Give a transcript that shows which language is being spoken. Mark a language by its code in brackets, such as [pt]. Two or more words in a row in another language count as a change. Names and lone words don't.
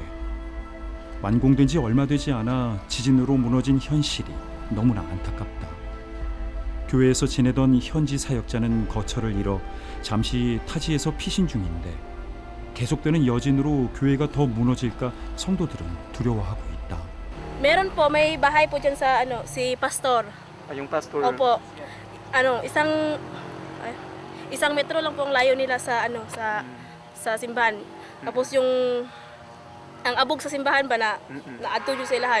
[ko] 완공된 지 얼마 되지 않아 지진으로 무너진 현실이 너무나 안타깝다. 교회에서 지내던 현지 사역자는 거처를 잃어 잠시 타지에서 피신 중인데 계속되는 여진으로 교회가 더 무너질까 성도들은 두려워하고 있다. [tl] Meron po, may bahay po dyan sa si Pastor. Yung pastor. Opo. Isang metro lang po ang layo nila sa sa simbahan. [ceb] Tapos ang abog sa simbahan ba na naadto jud sila ha.